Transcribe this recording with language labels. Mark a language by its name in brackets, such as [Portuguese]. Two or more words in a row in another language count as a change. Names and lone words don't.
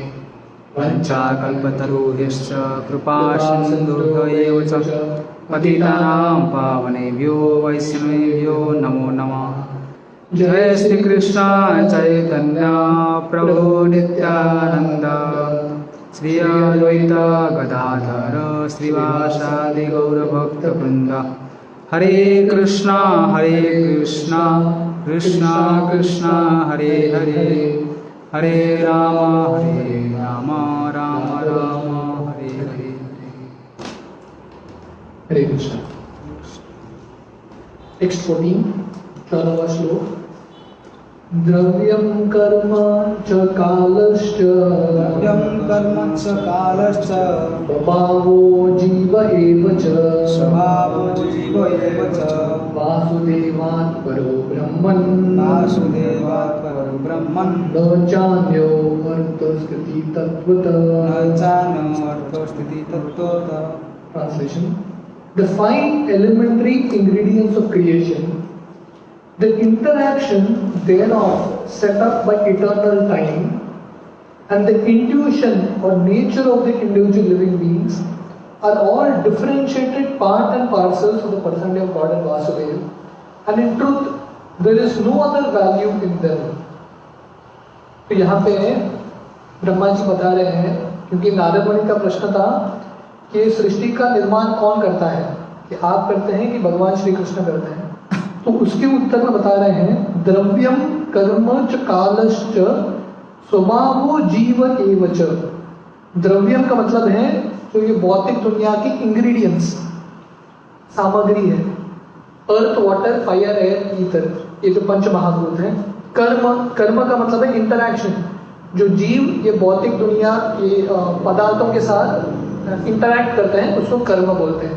[Sanskrit] वञ्चाकल्पतरुभ्यश्च कृपा सिन्धुभ्यैव च पतितानां पावनेभ्यो वैष्णवेभ्यो नमो नमः। जय श्री कृष्ण चैतन्य प्रभु नित्यानंद श्री अद्वैत गदाधर श्रीवासादि गौरभक्तवृंद। हरे कृष्णा कृष्ण कृष्ण हरे हरे हरे राम राम राम हरे हरे। [Hindi] हरे कृष्ण। टेक्स्ट 14 14वां श्लोक। [Sanskrit] द्रव्यं कर्म च कालश्च द्रव्यं कर्म च कालश्च स्वभावो जीव एव च स्वभावो जीव एव च वासुदेवात् परो ब्रह्मन् वासुदेवात् परो ब्रह्मन् न चान्यो अर्थस्थिति तत्त्वतः न चान्योऽर्थस्थिति तत्त्वतः। [English] Translation. The 5 elementary ingredients of creation, the interaction thereof set up by eternal time, and the intuition or nature of the individual living beings are all differentiated part and parcels of the personality of God and Vasudeva, and in truth there is no other value in them. [Hindi] तो यहाँ पे ब्रह्मा जी बता रहे हैं, क्योंकि नारद मुनि का प्रश्न था कि सृष्टि का निर्माण कौन करता है, कि आप करते हैं कि भगवान श्री कृष्ण करते हैं। तो उसके उत्तर में बता रहे हैं [Sanskrit] द्रव्यम कर्म च कालश्च स्वभावो जीव एव च। [Hindi] द्रव्यम का मतलब है जो ये भौतिक दुनिया की इंग्रेडिएंट्स सामग्री है, [English] earth water fire air ether, [Hindi] ये जो पंच महाभूत हैं। कर्म का मतलब है इंटरैक्शन, जो जीव ये भौतिक दुनिया ये पदार्थों के साथ इंटरैक्ट करते हैं उसको कर्म बोलते हैं।